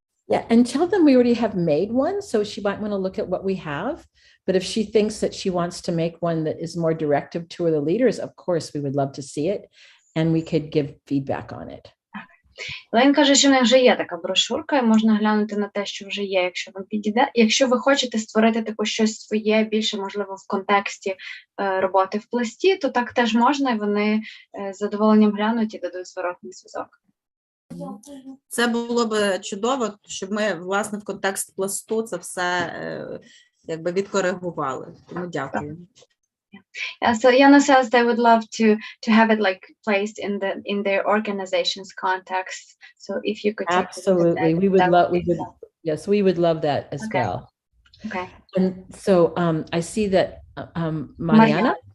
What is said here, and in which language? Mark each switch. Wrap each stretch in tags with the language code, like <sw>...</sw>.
<en>Yeah, and tell them we already have made one, so she might want to look at what we have. But if she thinks that she wants to make one that is more directive to the leaders, of course, we would love to see it, and we could give feedback on it.</en> <uk>Лейн каже, що в них вже є така брошурка, і можна глянути на те, що вже є, якщо вам підійде. Якщо ви хочете створити таке щось своє, більше, можливо, в контексті роботи в Пласті, то так теж можна, і вони з задоволенням глянуть і дадуть зворотний зв'язок. Це було б чудово, щоб ми, власне, в контекст Пласту це все якби відкоригували. Тому дякую.</uk> <en>Yeah, so Yana says they would love to have it like placed in their organization's context. So if you could take absolutely, that, we would love that as well. Okay. And so I see that Mariana.</en>